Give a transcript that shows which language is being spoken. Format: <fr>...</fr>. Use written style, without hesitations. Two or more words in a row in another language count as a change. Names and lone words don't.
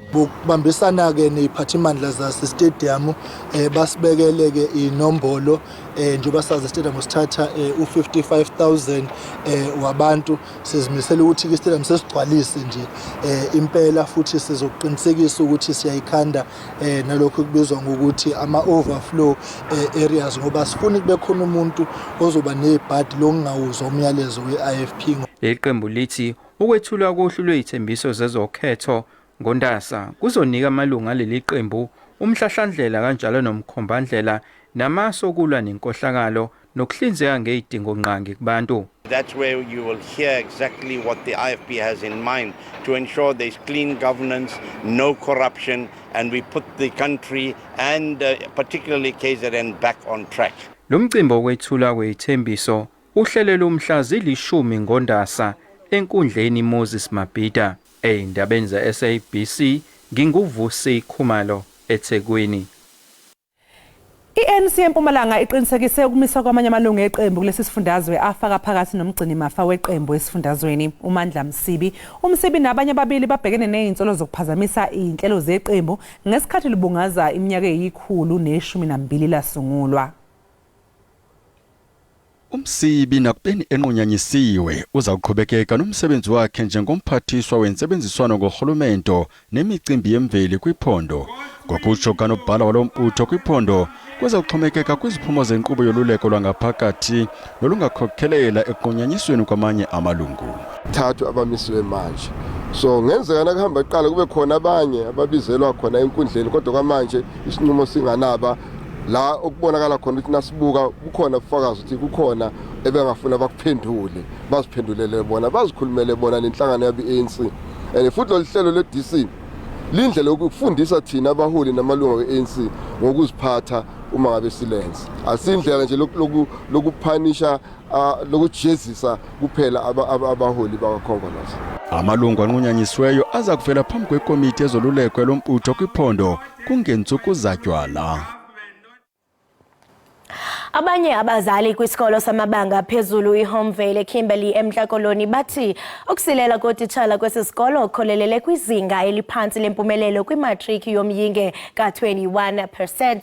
<zu>Ukubambisana ke neziphathimandla zasestadium basibekele ke inombolo njengoba sazi stadium sithatha u55,000 wabantu sizimisela ukuthi istadium sesigcwalise nje impela futhi sizoqinisekisa ukuthi siyayikhanda nalokho kubizwa ngokuthi ama</zu> <en>overflow areas</en> <zu>ngoba sifuna kube khona umuntu ozoba nebhadi lokungawuzwa umyalezo we-IFP. Leli qembu lithi ukwethulwa kohlu lwezithembiso zezokhetho ngoNdasa kuzonika amalunga leli qembu umhlahlandlela kanjalo nomkhombandlela namaso okulwa nenkohlakalo nokuhlinzeka ngezidingo nqangi kubantu.</zu> <en>That's where you will hear exactly what the IFP has in mind to ensure there's clean governance, no corruption, and we put the country and particularly KZN back on track.</en> <zu>Lo mcimbi wokwethula kwezithembiso uhlelelwe umhla zili-10 ngoNdasa enkundleni Moses Mabhida. Eindabeni za-SABC nginguvusi Khumalo eThekwini. I-ANC eMpumalanga iqinisekise ukumiswa kwamanye amalungu eqembu kulesi sifundazwe afaka phakathi nomgcini mafa weqembu esifundazweni uMandla Msibi. UMsibi nabanye ababili babhekene nezinsolo zokuphazamisa izinhlelo zeqembu ngesikhathi libungaza iminyaka eyikhulu ne12 lasungulwa.</zu> <xh>Sibi nakubeni enqunyanyisiwe uza kuqhubekeka nomsebenzi wakhe njengomphathiswa wensebenziswano ngohulumento nemicimbi yemveli kwiphondo. Ngokutsho kanobhala walombutho kwiphondo kweza kuxhomekeka kwiziphumo zenkqubo yoluleko lwangaphakathi nolungakhokhelela ekunqunyanyisweni kwamanye amalungu.</xh> <zu>Thathu abamisiwe manje. So ngenzeka nakuhamba iqala kube khona abanye ababizelwa khona enkundleni kodwa kwamanje isinqumo singanaba la ukubonakala khona ukuthi nasibuka kukhona ubufakazi ukuthi kukhona ebengafuna bakuphendule baziphendulele bona bazikhulumele bona nenhlangano yabe-ANC and futhi lo hlelo le-DC lindlela ukufundisa thina abaholi namalungu we-ANC ngokuziphatha uma ngabe silence asindlela nje lokuphanisha lokujezisa kuphela abaholi bakakhongolose.</zu> <xh>Amalungu anqunyanyisiweyo aza kuvela phambi kwekomiti ezoluleko lombutho kwiphondo kungensuku zatywala. Abanye abazali kwisikolo samabanga phezulu iHomvale eKimberley eMntla-Koloni bathi ukusilela kotitshala kwesi sikolo ukholelele kwizinga eliphansi lempumelelo kwimatriki yomyinge ka-21%.</xh>